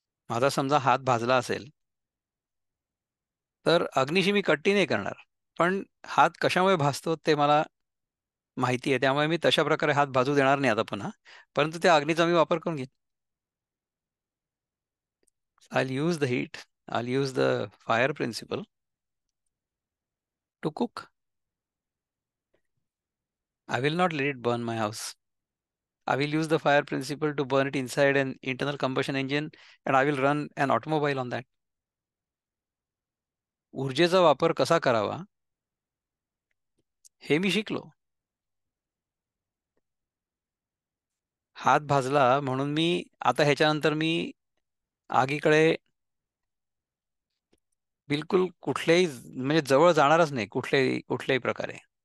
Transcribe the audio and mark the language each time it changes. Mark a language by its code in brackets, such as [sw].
[mr] माझा समजा हात भाजला असेल, तर अग्नीशी मी कट्टी नाही करणार. पण हात कशामुळे भाजतो ते मला माहिती आहे. त्यामुळे मी तशा प्रकारे हात भाजू देणार नाही आता पुन्हा. परंतु त्या अग्नीचा मी वापर करून घेईन. [en] I'll use the heat. I'll use the fire principle to cook. I will not let it burn my house. I will use the fire principle to burn it inside an internal combustion engine and I will run an automobile on that. [mr] ऊर्जेचा वापर कसा करावा हे मी शिकलो. हात भाजला म्हणून मी आता ह्याच्यानंतर मी आगीकडे बिलकुल कुठल्याही म्हणजे जवळ जाणारच नाही कुठल्याही प्रकारे.